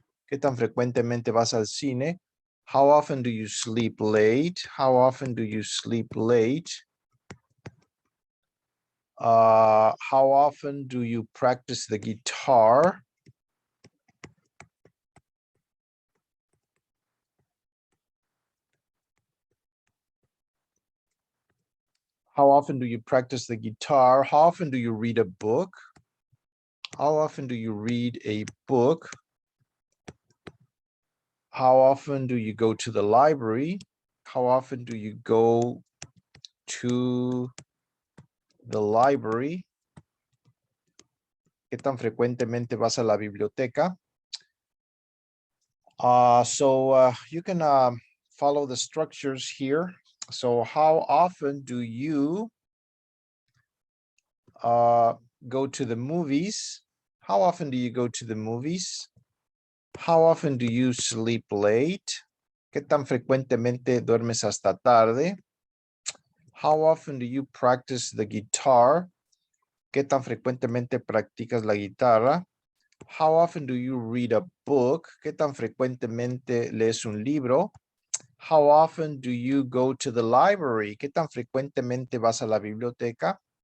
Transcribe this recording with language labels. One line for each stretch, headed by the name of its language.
Spanish: ¿Qué tan frecuentemente vas al cine?
English: How often do you sleep late? How often do you sleep late? How often do you practice the guitar? How often do you practice the guitar? How often do you read a book? How often do you read a book? How often do you go to the library? How often do you go to the library?
Spanish: ¿Qué tan frecuentemente vas a la biblioteca?
English: So you can follow the structures here. So how often do you go to the movies? How often do you go to the movies? How often do you sleep late?
Spanish: ¿Qué tan frecuentemente duermes hasta tarde?
English: How often do you practice the guitar?
Spanish: ¿Qué tan frecuentemente practicas la guitarra?
English: How often do you read a book?
Spanish: ¿Qué tan frecuentemente lees un libro?
English: How often do you go to the library?
Spanish: ¿Qué tan frecuentemente vas a la biblioteca?